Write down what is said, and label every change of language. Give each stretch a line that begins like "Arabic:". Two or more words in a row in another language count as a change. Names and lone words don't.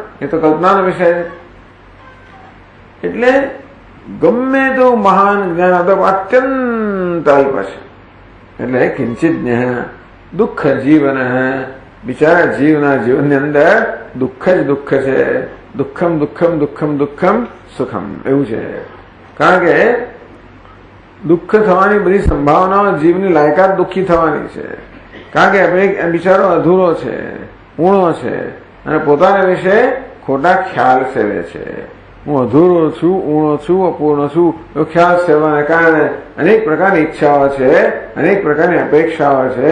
Gujarati: એ તો કલ્પનાનો વિષય છે. એટલે ગમે તો મહાન જ્ઞાન તો અત્યંત અલ્પ છે. એટલે કિંચિત દુઃખ જીવન, બિચારા જીવના જીવનની અંદર દુઃખ જ દુઃખ છે.
Sanskrit: दुःखम दुःखम दुःखम दुःखम सुखम
Gujarati: એવું છે. કારણ કે દુઃખ થવાની બધી સંભાવનાઓ જીવની લાયકાત દુઃખી થવાની છે. કારણ કે આપણે બિચારો અધૂરો છે, ઊણો છે અને પોતાના વિશે ખોટા ખ્યાલ સેવે છે. હું અધૂરો છું, ઊણો છું, અપૂર્ણ છું એવો ખ્યાલ સેવાને કારણે અનેક પ્રકારની ઈચ્છાઓ છે, અનેક પ્રકારની અપેક્ષાઓ છે.